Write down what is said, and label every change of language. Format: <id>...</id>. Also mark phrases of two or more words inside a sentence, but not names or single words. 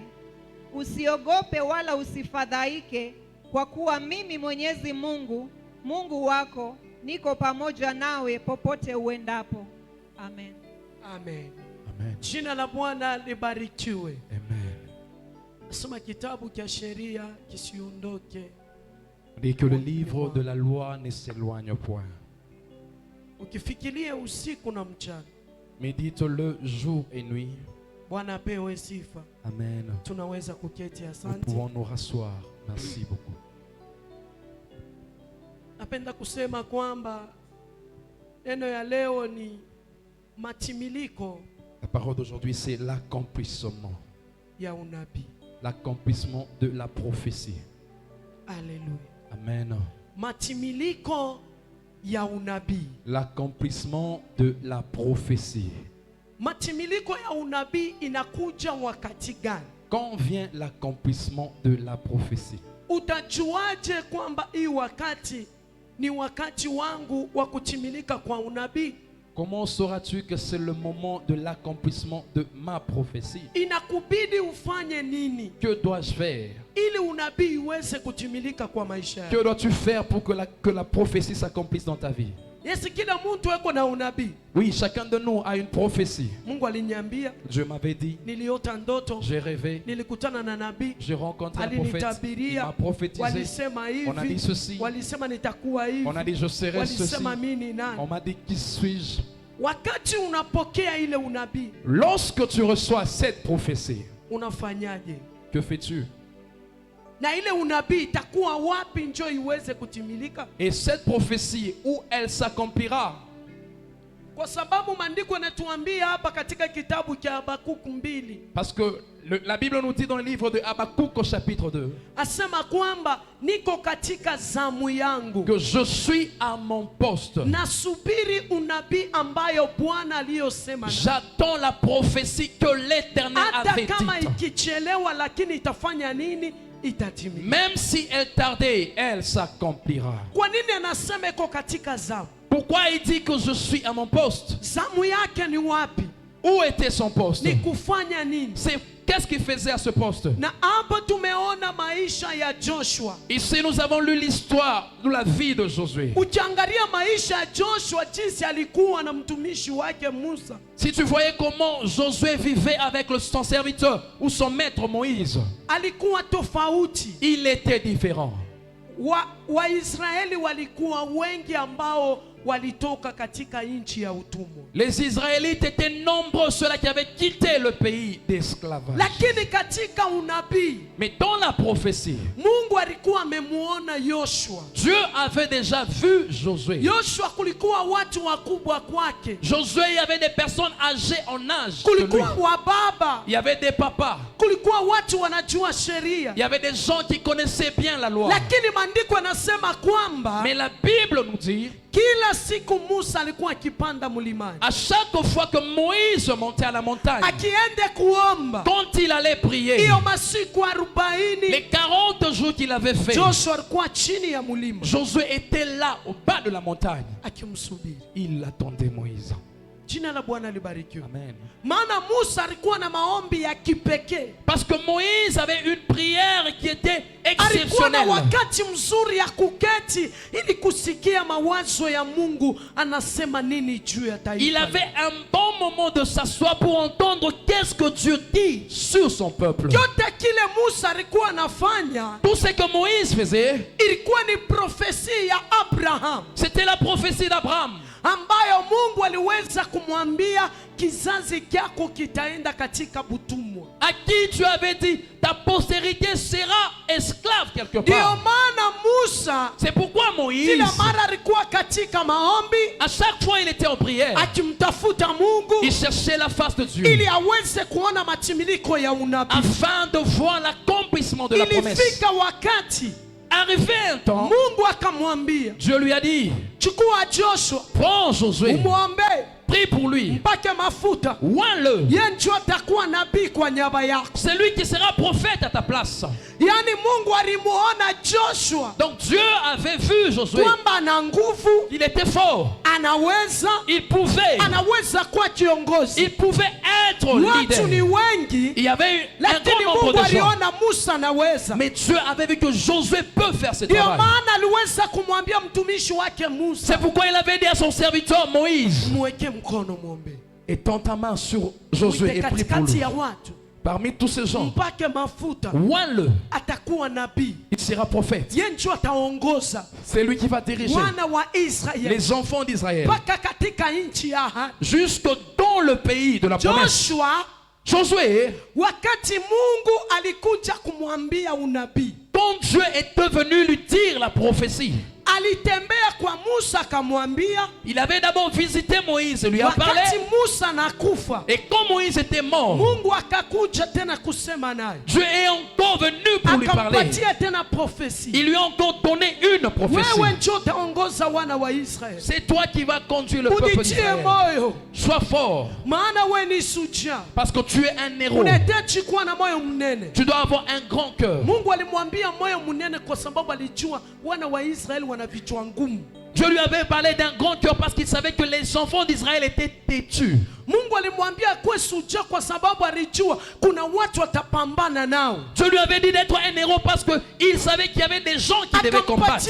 <sw>Usiogope wala usifadhaike, kwa kuwa mimi Mwenyezi Mungu, Mungu wako, niko pamoja nawe popote uendapo. Amen. Amen. Amen. Jina la Bwana libarikiwe. Amen. Soma kitabu cha sheria kisiondoke.</sw> <fr>Dit que le livre de la loi ne s'éloigne point.</fr> <sw>Ukifikiria usiku na mchana.</sw> <fr>Médite-le jour et nuit.</fr> <sw>Bwana apewe sifa. Amen. Tunaweza kuketi,</sw> <fr>Nous</fr> <sw>asante.</sw> <fr>pouvons nous rasseoir. Merci beaucoup.</fr> <sw>Napenda kusema kwamba neno ya leo ni matimiliko</sw> <fr>La parole d'aujourd'hui, c'est l'accomplissement.</fr> <sw>ya unabii.</sw> <fr>L'accomplissement de la prophétie.</fr> <sw>Haleluya. Amen. Matimiliko ya unabii.</sw> <fr>L'accomplissement de la prophétie.</fr> <sw>Matimiliko ya unabii inakuja wakati gani?</sw> <fr>Quand vient l'accomplissement de la prophétie?</fr> <sw>Utajuaje kwamba hii wakati ni wakati wangu wa kutimilika kwa unabii?</sw> <fr>Comment sauras-tu que c'est le moment de l'accomplissement de ma prophétie?</fr> <sw>Inakubidi ufanye nini</sw> <fr>Que dois-je faire?</fr> <sw>ili unabii uweze kutimilika kwa maisha yako?</sw> <fr>Que dois-tu faire pour que la prophétie s'accomplisse dans ta vie?</fr> <sw>Yes, kila mtu yuko na unabii.</sw> <fr>Oui, chacun de nous a une prophétie.</fr> <sw>Mungu aliniambia,</sw> <fr>Dieu m'avait dit,</fr> <sw>niliota ndoto,</sw> <fr>j'ai rêvé,</fr> <sw>nilikutana na nabii,</sw> <fr>j'ai rencontré un prophète, il</fr> <sw>alinitabiria,</sw> <fr>m'a prophétisé.</fr> <sw>walisema</sw> <fr>On a dit</fr> <sw>hivi,</sw> <fr>ceci,</fr> <sw>walisema nitakuwa hivi,</sw> <fr>on a dit je serai ceci,</fr> <sw>walisema mimi ni nani.</sw> <fr>on m'a dit qui suis-je?</fr> <sw>Wakati unapokea ile unabii,</sw> <fr>Lorsque tu reçois cette prophétie,</fr> <sw>unafanyaje?</sw> <fr>que fais-tu?</fr> <sw>Na ile unabii itakuwa wapi njo iweze kutimilika?</sw> <fr>Et cette prophétie, où elle s'accomplira?</fr> <sw>Kwa sababu maandiko yanatuambia hapa katika kitabu cha Habakuku 2,</sw> <fr>Parce que la Bible nous dit dans le livre de Habakkuk au chapitre 2</fr> <sw>asema kwamba niko katika zamu yangu,</sw> <fr>que je suis à mon poste.</fr> <sw>nasubiri unabii ambayo Bwana aliyosema.</sw> <fr>J'attends la prophétie que l'Éternel</fr> <sw>Hata</sw> <fr>avait</fr> <sw>kama</sw> <fr>dite.</fr> <sw>ikichelewa, lakini itafanya nini? Itatimia.</sw> <fr>Même si elle tardait, elle s'accomplira.</fr> <sw>Kwa nini anasema iko katika zamu?</sw> <fr>Pourquoi il dit que je suis à mon poste?</fr> <sw>Zamu yake ni wapi?</sw> <fr>Où était son poste?</fr> <sw>Ni kufanya nini?</sw> <fr>Qu'est-ce qu'il faisait à ce poste?</fr> <sw>Na hapa tumeona maisha ya Joshua.</sw> <fr>Ici nous avons lu l'histoire de la vie de Josué.</fr> <sw>Ukiangalia maisha ya Joshua jinsi alikuwa na mtumishi wake Musa,</sw> <fr>Si tu voyais comment Josué vivait avec son serviteur ou son maître Moïse,</fr> <sw>alikuwa tofauti.</sw> <fr>il était différent.</fr> <sw>Waisraeli walikuwa wengi ambao walitoka katika nchi ya utumwa,</sw> <fr>Les Israélites étaient nombreux, ceux-là qui avaient quitté le pays d'esclavage.</fr> <sw>lakini katika unabii</sw> <fr>Mais dans la prophétie,</fr> <sw>Mungu alikuwa amemuona Yoshua.</sw> <fr>Dieu avait déjà vu Josué.</fr> <sw>Yoshua kulikuwa watu wakubwa kwake,</sw> <fr>Josué, il y avait des personnes âgées en âge que lui.</fr> <sw>kulikuwa wababa,</sw> <fr>Il y avait des papas.</fr> <sw>kulikuwa watu wanajua sheria,</sw> <fr>Il y avait des gens qui connaissaient bien la loi.</fr> <sw>lakini maandiko yanasema kwamba</sw> <fr>Mais la Bible nous dit</fr> <sw>kila siku Musa alikuwa akipanda mlimani,</sw> <fr>À chaque fois que Moïse montait à la montagne,</fr> <sw>akiende kuomba.</sw> <fr>quand il allait prier,</fr> <sw>Hiyo masiku 40</sw> <fr>les 40 jours qu'il avait fait,</fr> <sw>Joshua alikuwa chini ya mlima</sw> <fr>Josué était là au bas de la montagne.</fr> <sw>akimsubiri.</sw> <fr>Il attendait Moïse.</fr> <sw>Jina la Bwana libarikiwe. Amen. Maana Musa alikuwa na maombi ya kipekee.</sw> <fr>Parce que Moïse avait une prière qui était</fr> <sw>Alikuwa na</sw> <fr>exceptionnelle.</fr> <sw>wakati mzuri ya kuketi ili kusikia mawazo ya Mungu anasema nini juu ya taifa.</sw> <fr>Il avait un bon moment de s'asseoir pour entendre qu'est-ce que Dieu dit sur son peuple.</fr> <sw>Yote kile Musa alikuwa anafanya</sw> <fr>Tout ce que Moïse faisait,</fr> <sw>ilikuwa ni profesi ya Abraham</sw> <fr>c'était la prophétie d'Abraham,</fr> <sw>ambayo Mungu aliweza kumwambia kizazi kyako kitaenda katika butumwa.</sw> <fr>à qui Dieu avait dit ta postérité sera esclave quelque</fr> <sw>Ndio</sw> <fr>part.</fr> <sw>maana Musa</sw> <fr>C'est pourquoi Moïse,</fr> <sw>kila mara alikuwa katika maombi</sw> <fr>à chaque fois il était en prière,</fr> <sw>akimtafuta Mungu</sw> <fr>il cherchait la face de Dieu</fr> <sw>ili aweze kuona matimiliko ya unabii.</sw> <fr>afin de voir l'accomplissement de la promesse.</fr> <sw>Ilifika wakati</sw> <fr>Arrivé un temps,</fr> <sw>Mungu akamwambia,</sw> <fr>Dieu lui a dit,</fr> <sw>chukua Joshua</sw> <fr>prends Josué,</fr> <sw>umwombe</sw> <fr>prie pour lui,</fr> <sw>mpake mafuta,</sw> <fr>oins-le.</fr> <sw>yeye ndio atakuwa nabii kwa niaba yako.</sw> <fr>C'est lui qui sera prophète à ta place.</fr> <sw>Yaani Mungu alimuona Joshua</sw> <fr>Donc Dieu avait vu Josué.</fr> <sw>kwamba ana nguvu,</sw> <fr>Il était fort.</fr> <sw>anaweza kuwa kiongozi.</sw> <fr>Il pouvait être</fr> <sw>Watu ni</sw> <fr>leader.</fr> <sw>wengi,</sw> <fr>Il y avait eu un</fr> <sw>lakini</sw> <fr>grand nombre</fr> <sw>Mungu</sw> <fr>de gens.</fr> <sw>aliona Musa anaweza.</sw> <fr>Mais Dieu avait vu que Josué peut faire ce</fr> <sw>Ndio</sw> <fr>travail.</fr> <sw>maana aliweza kumwambia mtumishi wake Musa,</sw> <fr>C'est pourquoi il avait dit à son serviteur Moïse,</fr> <sw>mweke mkono muombe,</sw> <fr>étends ta main sur Josué</fr> <sw>mwite</sw> <fr>et prie pour</fr> <sw>katikati</sw> <fr>lui.</fr> <sw>ya watu,</sw> <fr>Parmi tous ces gens,</fr> <sw>mpake mafuta,</sw> <fr>oins-le.</fr> <sw>atakuwa nabii.</sw> <fr>Il sera prophète.</fr> <sw>Yeye ndio ataongoza</sw> <fr>C'est lui qui va diriger</fr> <sw>wana wa Israeli</sw> <fr>les enfants d'Israël</fr> <sw>mpaka katika nchi ya ahadi.</sw> <fr>jusque dans le pays de la promesse.</fr> <sw>Joshua,</sw> <fr>Josué,</fr> <sw>wakati Mungu alikuja kumwambia unabii,</sw> <fr>quand Dieu est devenu lui dire la prophétie,</fr> <sw>alitembea kwa Musa akamwambia,</sw> <fr>il avait d'abord visité Moïse et lui a parlé.</fr> <sw>wakati Musa nakufa,</sw> <fr>Et quand Moïse était mort,</fr> <sw>Mungu akakuja tena kusema naye,</sw> <fr>Dieu est encore venu pour lui parler.</fr> <sw>akampatia tena profesi.</sw> <fr>Il lui a encore donné une prophétie.</fr> <sw>Wewe ndio utaongoza wana wa Israeli.</sw> <fr>C'est toi qui vas conduire le peuple</fr> <sw>Ujitie</sw> <fr>d'Israël.</fr> <sw>moyo,</sw> <fr>Sois fort,</fr> <sw>maana wewe ni shujaa.</sw> <fr>parce que tu es un héros.</fr> <sw>Unahitaji kuwa na moyo mnene.</sw> <fr>Tu dois avoir un grand cœur.</fr> <sw>Mungu alimwambia moyo mnene kwa sababu alijua wana wa Israeli wana vichwa ngumu.</sw> <fr>Dieu lui avait parlé d'un grand cœur parce qu'il savait que les enfants d'Israël étaient têtus.</fr> <sw>Mungu alimwambia kuwe shujaa kwa sababu alijua kuna watu watapambana nao.</sw> <fr>Dieu lui avait dit d'être un héros parce qu'il savait qu'il y avait des gens qui devaient combattre.</fr>